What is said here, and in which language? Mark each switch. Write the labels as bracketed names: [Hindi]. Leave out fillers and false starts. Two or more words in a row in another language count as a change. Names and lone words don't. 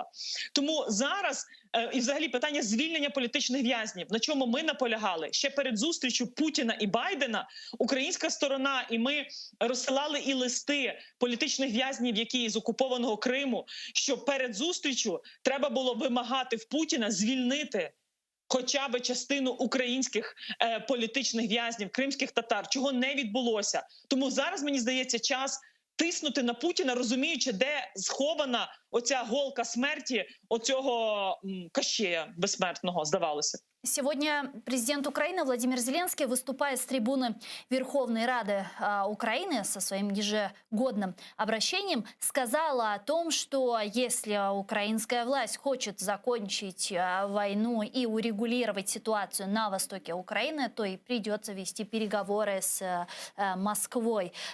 [Ukrainian] Тому зараз і взагалі питання звільнення політичних в'язнів, на чому ми наполягали ще перед зустрічю Путіна і Байдена, українська сторона і ми розсилали і листи політичних в'язнів, які з окупованого Криму, що перед зустрічю треба було вимагати в Путіна звільнити хоча б частину українських політичних в'язнів, кримських татар, чого не відбулося. Тому зараз, мені здається, час тиснути на Путіна, розуміючи, де схована оця голка смерті оцього Кащея безсмертного, здавалося. [Russian] Сегодня президент Украины Владимир Зеленский, выступая с трибуны Верховной Рады Украины со своим ежегодным обращением, сказала о том, что если украинская власть хочет закончить войну и урегулировать ситуацию на востоке Украины, то и придется вести переговоры с Москвой.